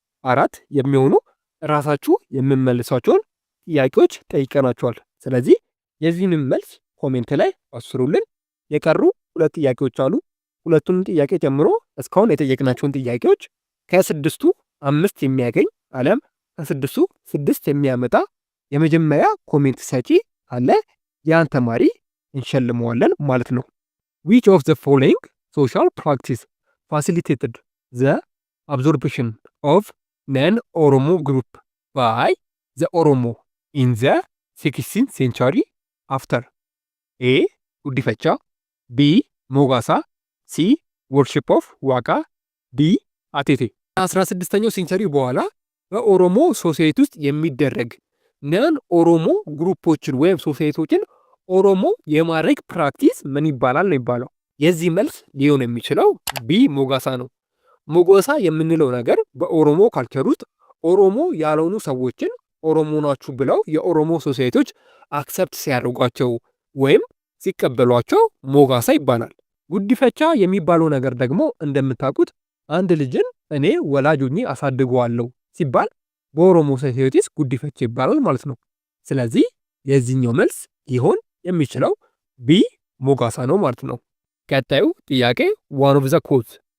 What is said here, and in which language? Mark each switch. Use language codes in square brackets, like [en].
[am] 4 የሚሆኑ ራሳችሁ የምመልሷቸውን ጥያቄዎች ጠይቀናቸዋል። ስለዚህ የዚህንም መልስ ኮሜንት ላይ አስሩልን። የቀሩ 2 ጥያቄዎች አሉ። ሁለቱንም ጥያቄ ጨምሮ እስካሁን የጠየቅናቸውን ጥያቄዎች ከ6ቱ 5 የሚያገኝ አለም ከ6ቱ 6 የሚያመጣ የመጀመሪያ ኮሜንት ሰጪ አለ። ያን ተማሪ እንሸልመዋለን ማለት ነው። [en] which of the following social practice facilitated the absorption of non-Oromo group by the Oromo in the 16th century after? A. ጉዲፈቻ፣ B. ሞጋሳ፣ C. worship of ዋቃ፣ D. [am] አቴቴ። 16ኛው ሴንቸሪ በኋላ በኦሮሞ ሶሳይቲ ውስጥ የሚደረግ ነን ኦሮሞ ግሩፖችን ወይም ሶሳይቲዎችን ኦሮሞ የማድረግ ፕራክቲስ ምን ይባላል ነው ይባለው። የዚህ መልስ ሊሆን የሚችለው ቢ ሞጋሳ ነው። ሞጋሳ የምንለው ነገር በኦሮሞ ካልቸር ውስጥ ኦሮሞ ያልሆኑ ሰዎችን ኦሮሞ ናችሁ ብለው የኦሮሞ ሶሳይቲዎች አክሰፕት ሲያደርጓቸው ወይም ሲቀበሏቸው ሞጋሳ ይባላል። ጉዲፈቻ የሚባለው ነገር ደግሞ እንደምታውቁት አንድ ልጅን እኔ ወላጆኜ አሳድገዋለሁ ሲባል በኦሮሞ ሶሳይቲ ውስጥ ጉዲፈቻ ይባላል ማለት ነው። ስለዚህ የዚህኛው መልስ ሊሆን የሚችለው ቢ ሞጋሳ ነው ማለት ነው። ቀጣዩ ጥያቄ [en] one of the cause